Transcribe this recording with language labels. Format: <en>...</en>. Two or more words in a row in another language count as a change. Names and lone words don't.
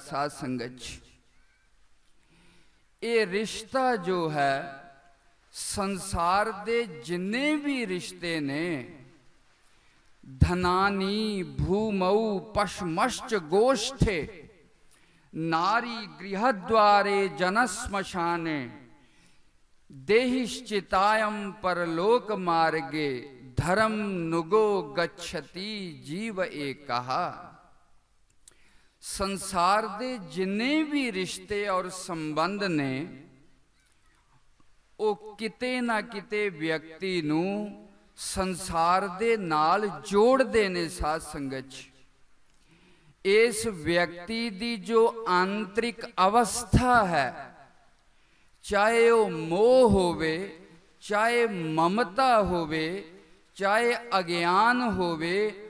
<pa>ਸਾਧ ਸੰਗਤ ਜੀ, ਇਹ ਰਿਸ਼ਤਾ ਜੋ ਹੈ ਸੰਸਾਰ ਦੇ ਜਿੰਨੇ ਵੀ ਰਿਸ਼ਤੇ ਨੇ,</pa> <sa>धनानि भूमौ पशवश्च गोष्ठे नारी गृहद्वारे जनाः श्मशाने देहश्चितायां परलोक मार्गे धर्मानुगो गच्छति जीव एकः।</sa> <pa>ਸੰਸਾਰ ਦੇ ਜਿੰਨੇ ਵੀ ਰਿਸ਼ਤੇ ਔਰ ਸੰਬੰਧ ਨੇ ਉਹ ਕਿਤੇ ਨਾ ਕਿਤੇ ਵਿਅਕਤੀ ਨੂੰ ਸੰਸਾਰ ਦੇ ਨਾਲ ਜੋੜਦੇ ਨੇ। ਸਾਧ ਸੰਗਤ ਜੀ, ਇਸ ਵਿਅਕਤੀ ਦੀ ਜੋ ਆਂਤਰਿਕ ਅਵਸਥਾ ਹੈ, ਚਾਹੇ ਉਹ ਮੋਹ ਹੋਵੇ, ਚਾਹੇ ਮਮਤਾ ਹੋਵੇ, ਚਾਹੇ ਅਗਿਆਨ ਹੋਵੇ।</pa>